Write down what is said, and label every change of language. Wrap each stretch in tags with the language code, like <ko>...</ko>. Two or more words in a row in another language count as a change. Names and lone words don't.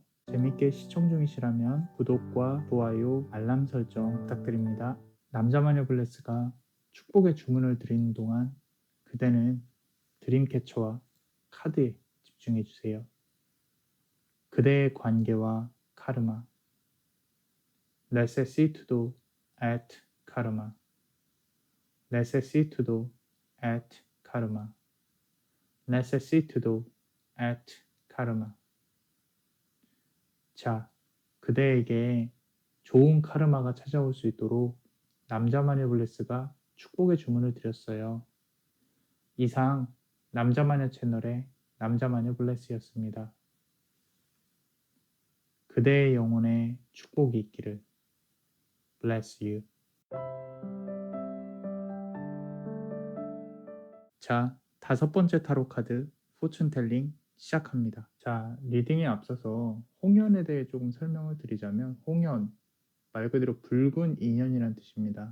<ko>재밌게 시청 중이시라면 구독과 좋아요, 알람 설정 부탁드립니다. 남자마녀 블레스가 축복의 주문을 드리는 동안 그대는 드림캐쳐와 카드에 집중해 주세요. 그대의 관계와 카르마.</ko> <la>necessitudo et karma. necessitudo et karma. necessitudo et karma.</la> <ko>자, 그대에게 좋은 카르마가 찾아올 수 있도록 남자마녀 블레스가 축복의 주문을 드렸어요. 이상 남자마녀 채널의 남자마녀 블레스였습니다. 그대의 영혼에 축복이 있기를.</ko> <en>Bless you.</en> <ko>자, 5번째 타로 카드 포춘텔링 시작합니다. 자, 리딩에 앞서서 홍연에 대해 조금 설명을 드리자면 홍연, 말 그대로 붉은 인연이란 뜻입니다.</ko>